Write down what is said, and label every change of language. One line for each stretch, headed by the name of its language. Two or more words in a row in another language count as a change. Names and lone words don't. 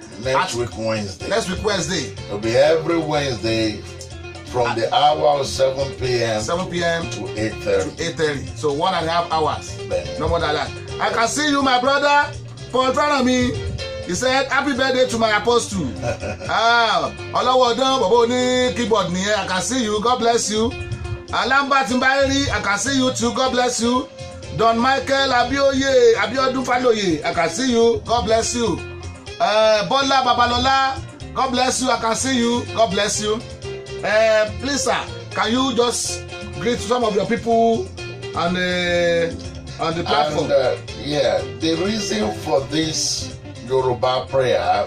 English: Next week Wednesday. Next week Wednesday. It'll be every Wednesday from the hour of 7 p.m. to 8:30. 8:30. So 1.5 hours.
Yoruba: Bẹ́ẹ̀ni.
English: No more than that. I can see you, my brother, Paul Franami. He said, happy birthday to my apostle.
Yoruba: Ọlọ́wọ́dán, bàbá oní keyboard nìyẹn.
English: I can see you. God bless you. Alamba Timbairi, I can see you too. God bless you. Don Michael Abiodun Faloye, I can see you. God bless you. Bola Babalola, God bless you. I can see you. God bless you. Please, sir, can you just greet some of your people on the platform? And, the reason for this Yoruba prayer,